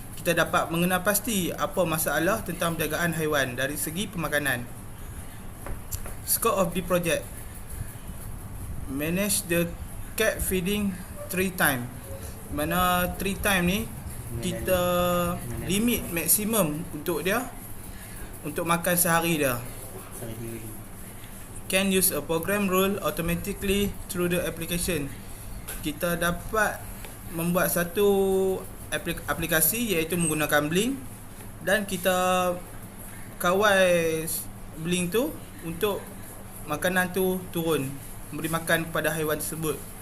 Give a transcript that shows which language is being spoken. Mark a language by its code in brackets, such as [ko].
[ms] Kita dapat mengenal pasti apa masalah tentang penjagaan haiwan dari segi pemakanan. [en] Scope of the project. Manage the cat feeding 3 time. [ms] Mana 3 time ni kita limit maksimum untuk dia untuk makan sehari dia. [en] Can use a program rule automatically through the application. [ms] Kita dapat membuat satu aplikasi, iaitu menggunakan Blink, dan kita kawal Blink tu untuk makanan tu turun, memberi makan kepada haiwan tersebut.